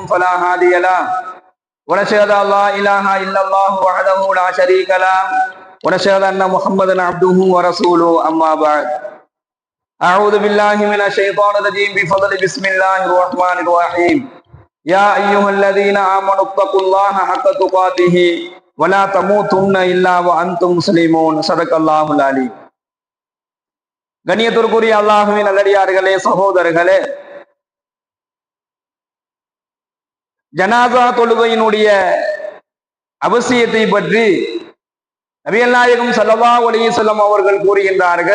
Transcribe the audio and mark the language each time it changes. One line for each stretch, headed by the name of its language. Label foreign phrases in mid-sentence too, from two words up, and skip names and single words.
Arabic: فلا هادي له ونشهد أن لا إله إلا الله وحده لا شريك له ونشهد أن محمدا عبده ورسوله أما بعد أعوذ بالله من الشيطان الرجيم بفضل بسم الله الرحمن الرحيم يا أيها الذين آمنوا اتقوا الله حق تقاته ولا تموتن إلا وأنتم مسلمون صدق الله العليم.
Tamil: கண்ணியத்திற்குரிய அல்லாஹ்வின் நல்லடியார்களே, சகோதரர்களே, ஜனாசா தொழுகையினுடைய அவசியத்தை பற்றி நபிகள் நாயகம்
Arabic: صلى الله عليه وسلم
Tamil: அவர்கள் கூறுகின்றார்கள்.